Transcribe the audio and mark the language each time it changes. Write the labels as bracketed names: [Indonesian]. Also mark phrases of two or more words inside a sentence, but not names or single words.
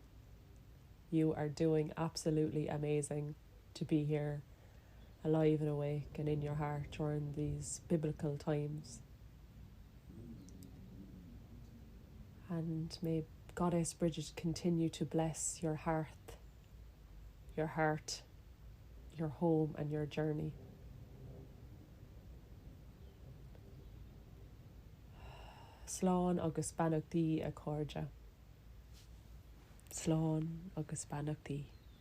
[English] You are doing absolutely amazing to be here, alive and awake and in your heart during these biblical times. And may Goddess Bridget continue to bless your heart, your home and your journey. [Irish] Slán agus bannacht tí a cóide. Slán agus bannacht tí.